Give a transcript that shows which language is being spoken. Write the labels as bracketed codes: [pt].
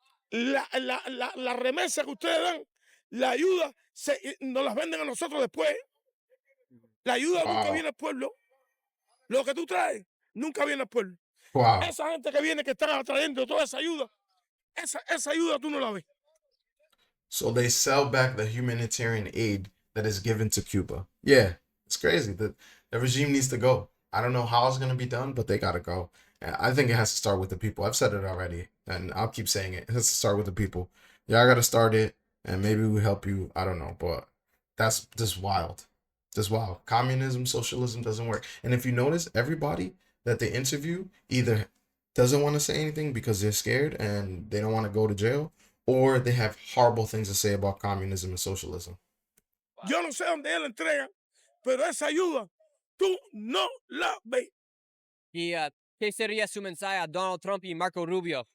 [es] La remesa que ustedes dan, la ayuda, nos las venden a nosotros después. La ayuda nunca viene al pueblo. Lo que tú traes nunca viene al pueblo. [en] Wow. [es] Esa gente que viene, que están trayendo toda esa ayuda, esa ayuda tú no la ves. [en] So they sell back the humanitarian aid that is given to Cuba. Yeah, it's crazy. The regime needs to go. I don't know how it's going to be done, but they got to go. And I think it has to start with the people. I've said it already, and I'll keep saying it. It has to start with the people. Y'all got to start it, and maybe we help you. I don't know, but that's just wild. Just wild. Communism, socialism doesn't work. And if you notice, everybody that they interview either doesn't want to say anything because they're scared and they don't want to go to jail, or they have horrible things to say about communism and socialism. [es] Yo no sé dónde él entrega, pero esa ayuda tú no la ves. ¿Y qué sería su mensaje a Donald Trump y Marco Rubio?